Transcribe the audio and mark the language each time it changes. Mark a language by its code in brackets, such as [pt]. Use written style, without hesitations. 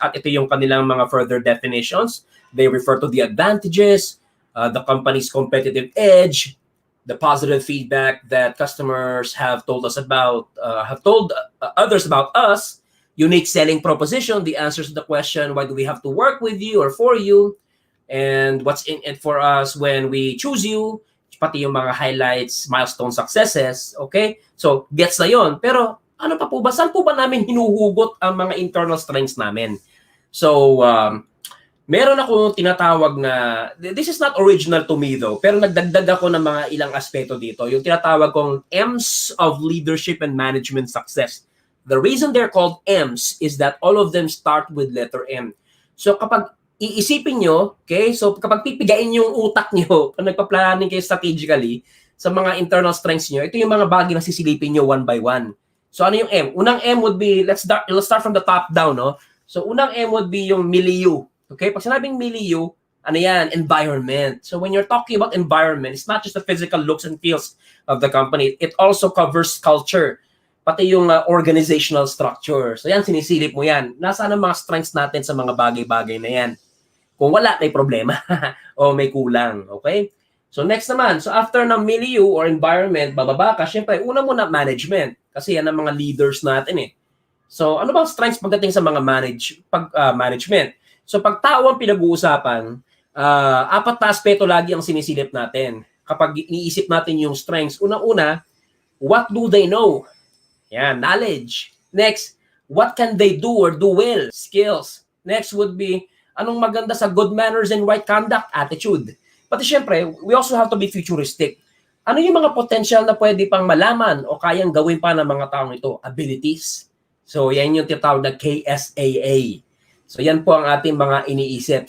[en] At ito yung kanilang mga further definitions. They refer to the advantages, the company's competitive edge, the positive feedback that customers have told us about, have told others about us, unique selling proposition, the answers to the question, why do we have to work with you or for you, and what's in it for us when we choose you, pati yung mga highlights, milestone successes, okay? [tl] So, gets na yon. Pero, ano pa po ba? Saan po ba namin hinuhugot ang mga internal strengths namin? So, meron ako tinatawag na, [en] this is not original to me though, [tl] pero nagdagdag ako ng mga ilang aspeto dito. Yung tinatawag kong M's of leadership and management success. [en] The reason they're called M's is that all of them start with letter M. [tl] So kapag iisipin nyo, okay, so kapag pipigain yung utak nyo, kung nagpa-planning kayo strategically, sa mga internal strengths nyo, ito yung mga bagay na sisilipin nyo [en] one by one. [tl] So ano yung M? [en] Unang M would be, let's start from the top down, no? So unang M would be yung milieu. Okay, [tl] pag sinabing milieu, ano yan? [en] Environment. So when you're talking about environment, it's not just the physical looks and feels of the company. It also covers culture, pati yung organizational structure. [tl] So yan, sinisilip mo yan. Nasaan ang mga strengths natin sa mga bagay-bagay na yan? Kung wala, may problema o may kulang. Okay? So next naman, so after ng milieu or environment, bababa ka, syempre, una muna management. Kasi yan ang mga leaders natin eh. So ano bang strengths pagdating sa mga management? So pag tao ang pinag-uusapan, apat na aspeto lagi ang sinisilip natin. Kapag iniisip natin yung strengths, unang-una, [en] what do they know? [tl] Yan, knowledge. [en] Next, what can they do or do well? Skills. Next would be, [tl] anong maganda sa [en] good manners and right conduct? Attitude. Pati syempre, we also have to be futuristic. [tl] Ano yung mga potential na pwede pang malaman o kayang gawin pa ng mga taong ito? Abilities. So yan yung tinatawag na KSAA. So yan po ang ating mga iniisip.